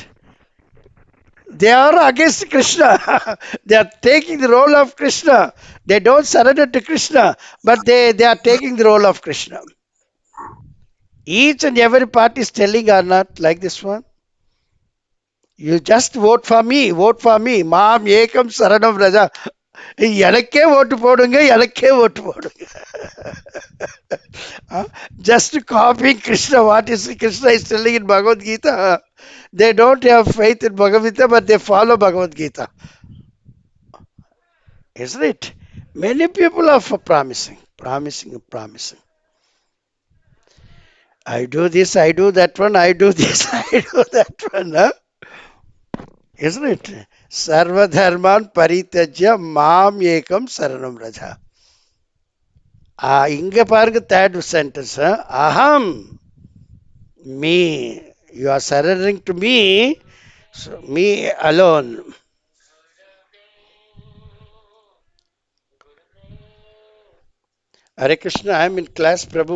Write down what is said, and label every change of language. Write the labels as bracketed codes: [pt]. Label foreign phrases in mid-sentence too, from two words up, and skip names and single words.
[en] They are against Krishna. They are taking the role of Krishna. They don't surrender to Krishna, but they are taking the role of Krishna. Each and every party is telling or not like this one. You just vote for me, vote for me. [sa] माम् एकं शरणं व्रज. [ta] எனக்கே ஓட்டு போடுங்க எனக்கே ஓட்டு போடுங்க. [en] Just copying Krishna, what is Krishna is telling in Bhagavad Gita. They don't have faith in Bhagavad Gita, but they follow Bhagavad Gita. Isn't it? Many people are for promising, promising, and promising. I do this, I do that one, I do this, I do that one. Isn't it? [sa] सर्व धर्मान् परित्यज्य माम् एकं शरणं व्रज. [ta] இங்க பாருங்க [en] third sentence. Aham, me. You are surrendering to me, so me alone. Hare Krishna, I am in class, Prabhu.